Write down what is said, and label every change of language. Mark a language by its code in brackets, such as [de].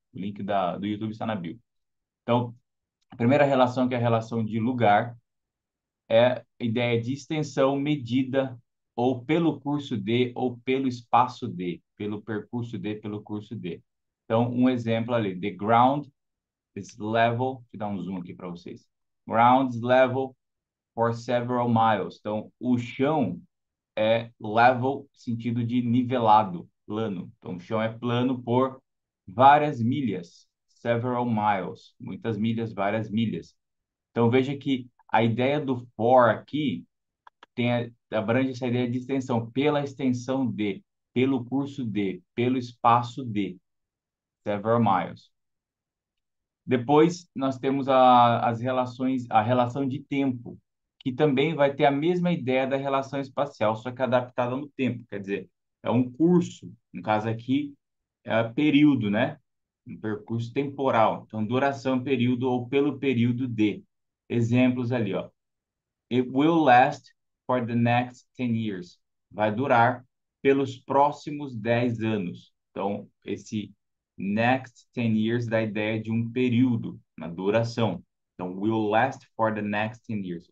[pt] O link do YouTube está na bio. Então, a primeira relação, que é a relação de lugar, é a ideia de extensão medida ou pelo curso de, ou pelo espaço de, pelo percurso de, pelo curso de. Então, um exemplo ali, [en] the ground is level, [pt] deixa eu dar um zoom aqui para vocês. [en] Ground is level for several miles. [pt] Então, o chão é level, sentido de nivelado, plano. Então, o chão é plano por várias milhas, [en] several miles, [pt] muitas milhas, várias milhas. Então, veja que a ideia do for aqui abrange essa ideia de extensão, pela extensão de, pelo curso de, pelo espaço de, [en] several miles. [pt] Depois, nós temos as relações, a relação de tempo, que também vai ter a mesma ideia da relação espacial, só que adaptada no tempo. Quer dizer, é um curso, no caso aqui, é período, né? Um percurso temporal. Então, duração, período ou pelo período de. Exemplos ali, ó. [en] It will last for the next 10 years. [pt] Vai durar pelos próximos 10 anos. Então, esse [en] next 10 years [pt] dá a ideia de um período, na duração. [en] Então, will last for the next 10 years.